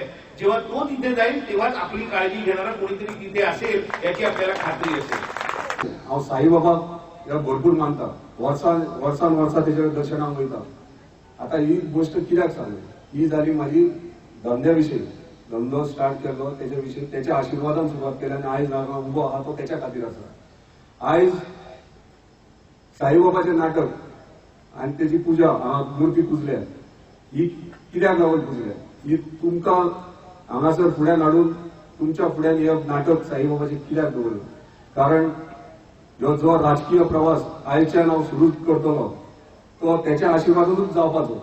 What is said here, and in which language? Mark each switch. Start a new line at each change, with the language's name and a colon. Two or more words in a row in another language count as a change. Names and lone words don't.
Marathi: जेव्हा तो तिथे जाईल तेव्हाच आपली काळजी घेणारा कोणीतरी तिथे असेल याची आपल्याला खात्री असेल।
Konkani: साईबाबा या भरपूर मानतात, वर्षान त्याच्या दर्शनाक वयतात। आता ही गोष्ट कित्याक सांगली, ही झाली माझी धंद्याविषयी, धंदो स्टार्ट केलो त्याच्याविषयी, त्याच्या आशीर्वादान सुरुवात केली आणि आयज हांगा उभो आहा तो त्याच्या खातीर आसा। आयज साईबाबाचे नाटक आणि त्याची पूजा मूर्ती पुजल्या, ही कित्याक लागून पुजल्या, ही तुमकां हांगासर फुड्यान हाडून तुमच्या फुड्यान हे नाटक साईबाबाचे कित्याक दवरलें, कारण जो राजकीय प्रवास आयच्यान हांव सुरू करतलो तो त्याच्या आशीर्वादानूच जावपाचो।